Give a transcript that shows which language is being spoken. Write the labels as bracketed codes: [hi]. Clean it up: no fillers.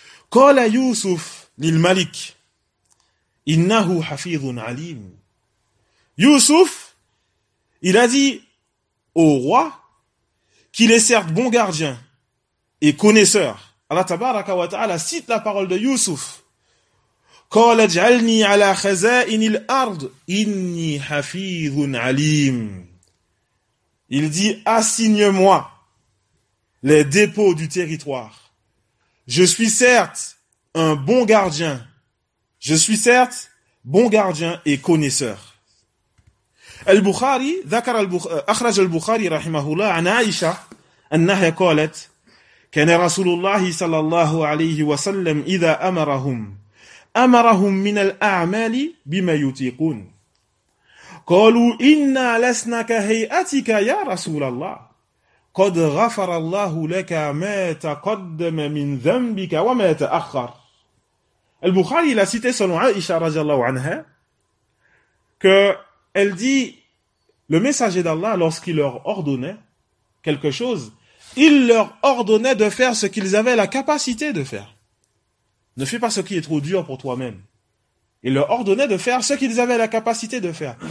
[ar] قَالَ يُوسُفْ لِلْمَلِكِ إِنَّهُ حَفِيظٌ عَلِيمٌ. [fr] Youssouf, il a dit au roi qu'il est certes bon gardien et connaisseur. Allah tabaraka wa ta'ala cite la parole de Youssouf. [ar] قَالَ اجْعَلْنِي عَلَى خَزَائِنِ الْأَرْضِ إِنِّي حَفِيظٌ عَلِيمٌ. [fr] Il dit, assigne-moi les dépôts du territoire. Je suis certes un bon gardien. Je suis certes bon gardien et connaisseur. [ar] البخاري ذكر أخرج البخاري رحمه الله عن عائشة أنها قالت كان رسول الله صلى الله عليه وسلم إذا أمرهم أمرهم من الأعمال بما يطيقون قالوا إنا لسنا كهيئتك يا رسول الله قد غفر الله لك ما تقدم من ذنبك وما تأخر. [fr] البخاري لا cité selon عائشة [ar] رضي الله عنها [fr] que elle dit, le messager d'Allah, lorsqu'il leur ordonnait quelque chose, il leur ordonnait de faire ce qu'ils avaient la capacité de faire. Ne fais pas ce qui est trop dur pour toi-même. Il leur ordonnait de faire ce qu'ils avaient la capacité de faire.